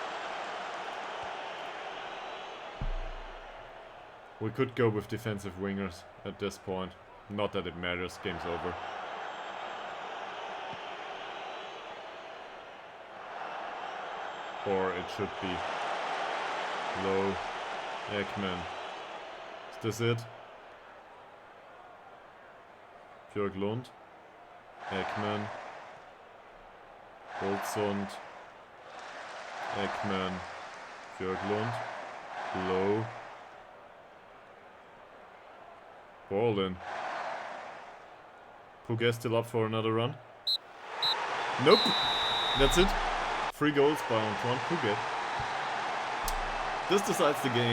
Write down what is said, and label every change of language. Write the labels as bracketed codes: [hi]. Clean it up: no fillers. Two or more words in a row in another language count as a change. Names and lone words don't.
[en] We could go with defensive wingers at this point. Not that it matters, game's over. Or it should be. Low. Ekman. Is this it? Björklund. Ekman. Holzund. Ekman. Björklund. Low. Ball in. Puget still up for another run? Nope. That's it. 3 goals by Antoine Puget. This decides the game.